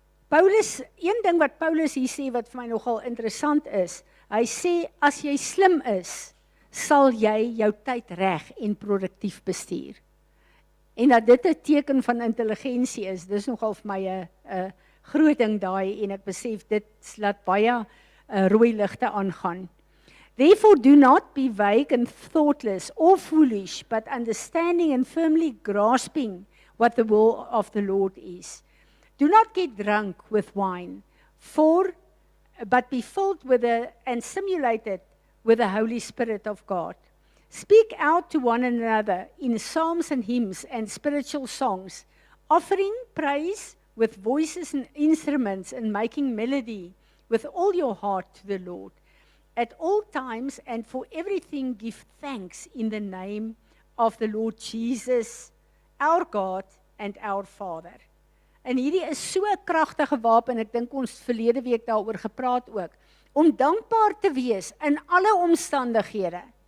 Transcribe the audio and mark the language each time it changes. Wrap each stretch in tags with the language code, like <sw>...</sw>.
<af>Paulus, een ding wat Paulus hier sê wat vir my nogal interessant is, hy sê, as jy slim is, sal jy jou tyd reg en produktief bestuur. En dat dit 'n teken van intelligensie is, dis nogal vir my 'n groot ding daai, en ek besef dit laat baie rooi ligte aangaan.</af> <en>Therefore do not be vague and thoughtless or foolish, but understanding and firmly grasping what the will of the Lord is. Do not get drunk with wine, but be filled with and stimulated with the Holy Spirit of God. Speak out to one another in psalms and hymns and spiritual songs, offering praise with voices and instruments, and making melody with all your heart to the Lord. At all times and for everything give thanks in the name of the Lord Jesus, our God and our Father.</en> <af>En hierdie is so 'n kragtige wapen, ek dink ons verlede week daaroor gepraat ook, om dankbaar te wees in alle omstandighede.</af>